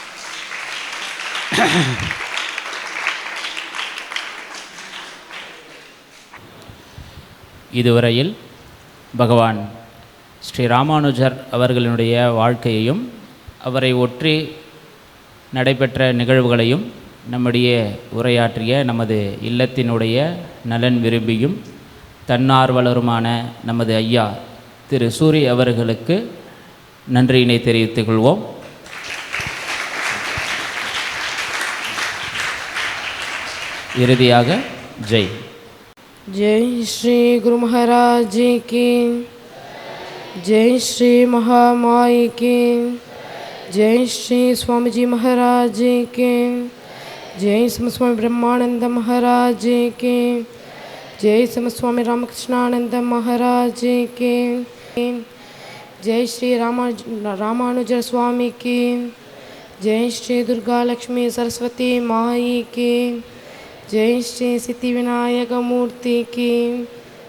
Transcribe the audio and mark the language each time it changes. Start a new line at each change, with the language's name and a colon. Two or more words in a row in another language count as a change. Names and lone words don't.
Tamil: இதுவரையில் பகவான் ஸ்ரீ ராமானுஜர் அவர்களினுடைய வாழ்க்கையையும் அவரை ஒற்றி நடைபெற்ற நிகழ்வுகளையும் நம்முடைய உரையாற்றிய நமது இல்லத்தினுடைய நலன் விரும்பியும் தன்னார்வலருமான நமது ஐயா திரு சூரி அவர்களுக்கு நன்றியினை தெரிவித்துக் கொள்வோம். இறுதியாக ஜெய்
Hindi: जय श्री गुरु महाराज जी की, जय श्री महामाई की, जय श्री स्वामी जी महाराज जी की, जय स्वामी ब्रह्मानंद महाराज जी की, जय स्वामी रामकृष्णानंद महाराज जी की, जय श्री रामानुजर स्वामी की, जय श्री दुर्गा लक्ष्मी सरस्वती माई की, जय श्री सिद्धि विनायक मूर्ति की।